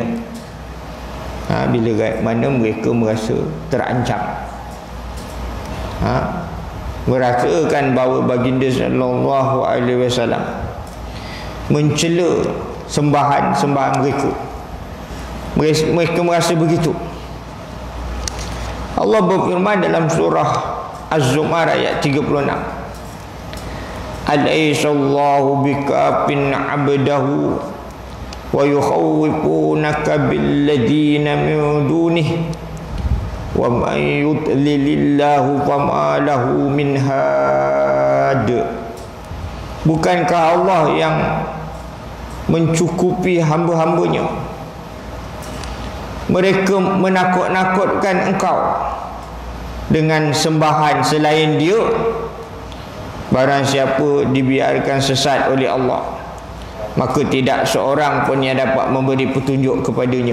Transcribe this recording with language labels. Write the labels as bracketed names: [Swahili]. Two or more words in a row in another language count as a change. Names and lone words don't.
[Malay] Bila mana mereka merasa terancam, merasakan bahawa baginda [Arabic] صلى الله عليه وسلم [Malay] mencela sembahan-sembahan mereka. Mereka merasa begitu. Allah berfirman dalam surah Az-Zumar ayat 36, [Arabic] أليس الله بكاف عبده ويخوفونك بالذين من دونه ومن يضلل الله فما له من هاد. [Malay] Bukankah Allah yang mencukupi hamba-hambanya? Mereka menakut-nakutkan engkau dengan sembahan selain dia. Barang siapa dibiarkan sesat oleh Allah, maka tidak seorang pun yang dapat memberi petunjuk kepadanya.